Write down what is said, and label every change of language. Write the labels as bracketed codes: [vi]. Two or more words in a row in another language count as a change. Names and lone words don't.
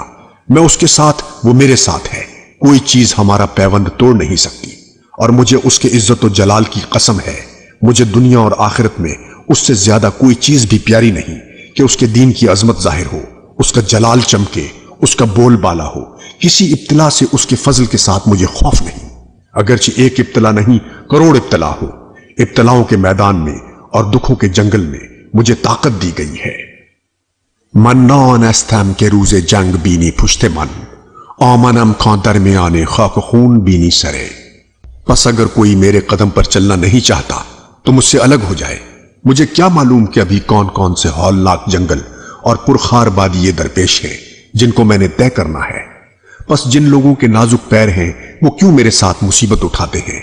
[ur] میں اس کے ساتھ، وہ میرے ساتھ ہے۔ کوئی چیز ہمارا پیوند توڑ نہیں سکتی، اور مجھے اس کے عزت و جلال کی قسم ہے، مجھے دنیا اور آخرت میں اس سے زیادہ کوئی چیز بھی پیاری نہیں کہ اس کے دین کی عظمت ظاہر ہو، اس کا جلال چمکے، اس کا بول بالا ہو۔ کسی ابتلا سے اس کے فضل کے ساتھ مجھے خوف نہیں، اگرچہ ایک ابتلا نہیں کروڑ ابتلا ہو۔ ابتلاؤں کے میدان میں اور دکھوں کے جنگل میں مجھے طاقت دی گئی ہے۔ [fa] من نانستم کے روز جنگ بینی پشت من، آمنم کان درمیان خاک خون بینی سرے۔ [ur] پس اگر کوئی میرے قدم پر چلنا نہیں چاہتا تو مجھ سے الگ ہو جائے۔ مجھے کیا معلوم کہ ابھی کون کون سے ہولناک جنگل اور پرخار وادی درپیش ہیں جن کو میں نے طے کرنا ہے۔ پس جن لوگوں کے نازک پیر ہیں وہ کیوں میرے ساتھ مصیبت اٹھاتے ہیں؟